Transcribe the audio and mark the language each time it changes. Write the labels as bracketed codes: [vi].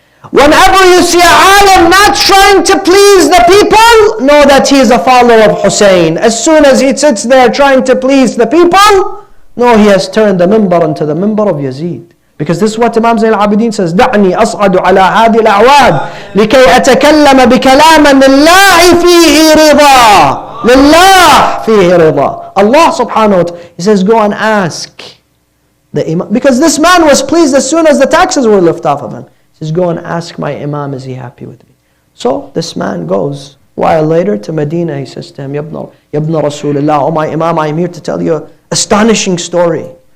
[en] Whenever you see a alim not trying to please the people, know that he is a follower of Husain. As soon as he sits there trying to please the people, know he has turned the minbar into the minbar of Yazid. Because this is what Imam Zain al-Abidin says, [ar] دعني أصعد على هذه الأعواد لكي أتكلم بكلاما لله فيه رضا لله فيه رضا. [en] Allah subhanahu wa ta'ala, he says, go and ask the Imam. Because this man was pleased as soon as the taxes were lifted off of him. He says, go and ask my Imam, is he happy with me? So this man goes. A while later to Medina, he says to him, Yabna Rasulullah, oh my Imam, I am here to tell you an astonishing story.